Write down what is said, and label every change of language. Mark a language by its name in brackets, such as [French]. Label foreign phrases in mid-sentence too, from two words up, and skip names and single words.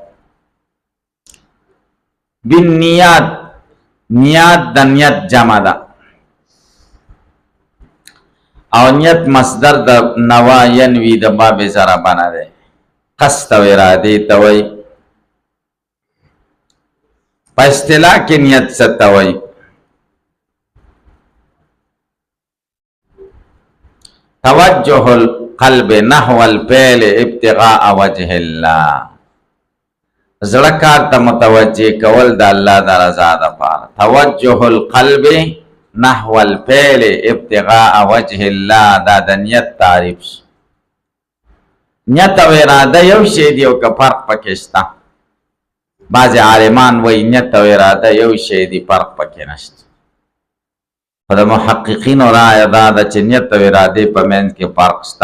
[Pashto] بالنیات، نیات د نیت جمع ده او نیت مصدر د [Arabic] نوا ینوی [Pashto] د باب ضربه نه ده. قصد او ارادې ته وایي. په اصطلاح کې نیت څه ته وایي؟ [Arabic] توجه القلب نحو الفعل ابتغاء وجه الله. [Pashto] زړه کار ته متوجه کول د الله د رضا دپاره. [Arabic] توجه القلب نحو الفعل ابتغاء وجه الله [Pashto] دا د نیت تعریف شي. نیت او اراده یو شی دی او که فرق پکې شته. بعضې عالمان وایي نیت او اراده یو شی دی فرق پکې نشته. خو د محققینو رایه دا ده چې نیت او ارادې په منځ کې فرق شته.